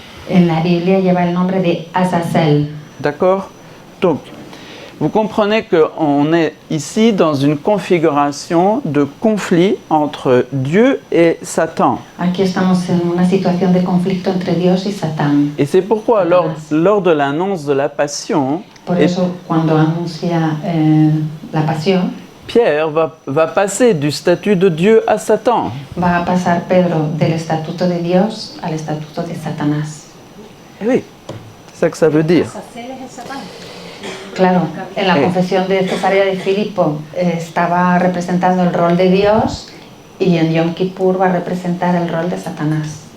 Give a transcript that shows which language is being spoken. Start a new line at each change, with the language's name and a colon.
Spanish: En la Biblia lleva el nombre de Azazel.
French: D'accord? Donc, vous comprenez qu'on est ici dans une configuration de conflit entre Dieu et Satan.
Spanish: Aquí estamos en una situación de conflicto entre Dios y Satán.
French: Et c'est pourquoi lors de l'annonce de la Passion,
Spanish: Por eso, cuando anuncia la pasión,
French: Pierre va passer du statut de Dieu à Satan.
Spanish: va a pasar Pedro del estatuto de Dios al estatuto de Satanás.
French: Eh oui, c'est ça que ça veut dire.
Spanish: Claro, en la confesión de Cesarea de Filipo estaba representando el rol de Dios y en Yom Kippur va a representar el rol de Satanás.